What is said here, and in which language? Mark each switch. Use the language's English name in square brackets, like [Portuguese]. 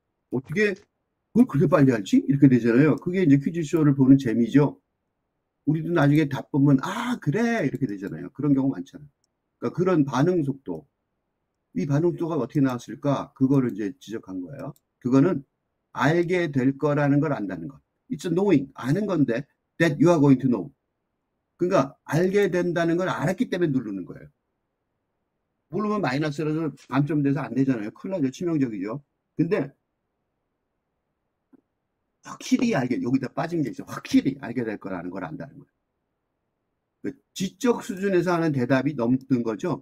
[Korean] 어떻게 그걸 그렇게 빨리 알지? 이렇게 되잖아요. 그게 이제 퀴즈쇼를 보는 재미죠. 우리도 나중에 답 보면 아 그래 이렇게 되잖아요. 그런 경우 많잖아요. 그러니까 그런 반응 속도, 이 반응 속도가 어떻게 나왔을까? 그거를 이제 지적한 거예요. 그거는 알게 될 거라는 걸 안다는 것. [English] It's knowing, [Korean] 아는 건데 [English] that you are going to know. [Korean] 그러니까 알게 된다는 걸 알았기 때문에 누르는 거예요. 모르면 마이너스라서 감점 돼서 안 되잖아요. 큰일 나죠. 치명적이죠. 근데 확실히 여기다 빠진 게 있어. 확실히 알게 될 거라는 걸 안다는 거예요. 지적 수준에서 하는 대답이 넘는 거죠.